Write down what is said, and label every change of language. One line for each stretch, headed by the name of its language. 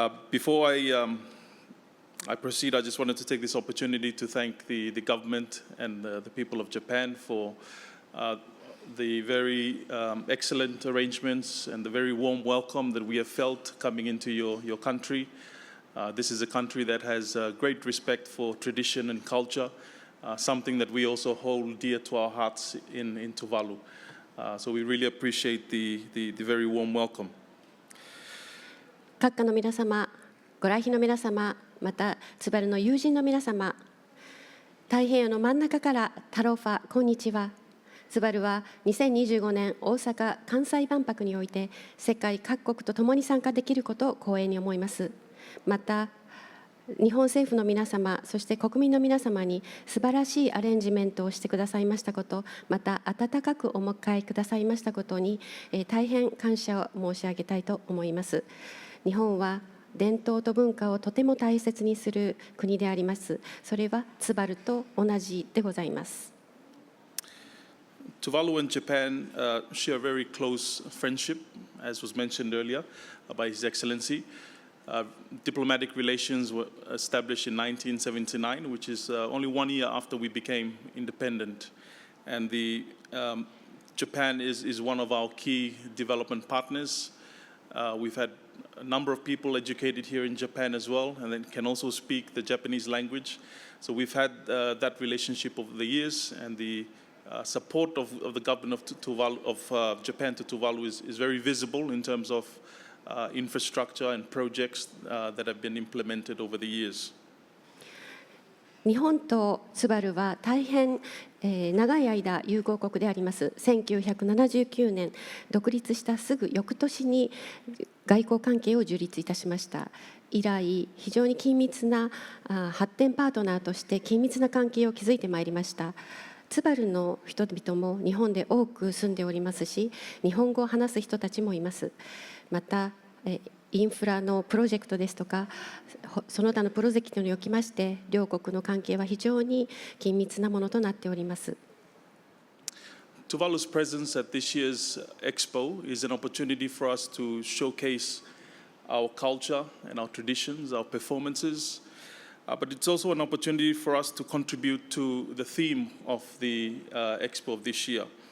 English: Before I proceed, I just wanted to take this opportunity to thank the government and the people of Japan for the very excellent arrangements and the very warm welcome that we have felt coming into your country. This is a country that has great respect for tradition and culture, something that we also hold dear to our hearts in Tuvalu. So we really appreciate the very warm welcome.
Japanese: 閣下の皆様、ご来賓の皆様、またツバルの友人の皆様、太平洋の真ん中からタロファ、こんにちは。ツバルは2025年大阪・関西万博において世界各国と共に参加できることを光栄に思います。また日本政府の皆様、そして国民の皆様に素晴らしいアレンジメントをしてくださいましたこと、また温かくお迎えくださいましたことに、大変感謝を申し上げたいと思います。日本は伝統と文化をとても大切にする国であります。それはツバルと同じでございます。
English: Tuvalu and Japan share a very close friendship, as was mentioned earlier by His Excellency. Diplomatic relations were established in 1979, which is only 1 year after we became independent. And Japan is one of our key development partners. We've had a number of people educated here in Japan as well, and then can also speak the Japanese language. So we've had that relationship over the years, and the support of the government of Tuvalu, of Japan to Tuvalu is very visible in terms of infrastructure and projects that have been implemented over the years.
Japanese: 日本とツバルは大変、長い間友好国であります。 1979年独立したすぐ翌年に外交関係を樹立いたしました。以来非常に緊密な発展パートナーとして緊密な関係を築いてまいりました。ツバルの人々も日本で多く住んでおりますし、日本語を話す人たちもいます。またインフラのプロジェクトですとか、その他のプロジェクトにおきまして両国の関係は非常に緊密なものとなっております。
English: Tuvalu's presence at this year's EXPO is an opportunity for us to showcase our culture and our traditions, our performances, but it's also an opportunity for us to contribute to the theme of the EXPO of this year.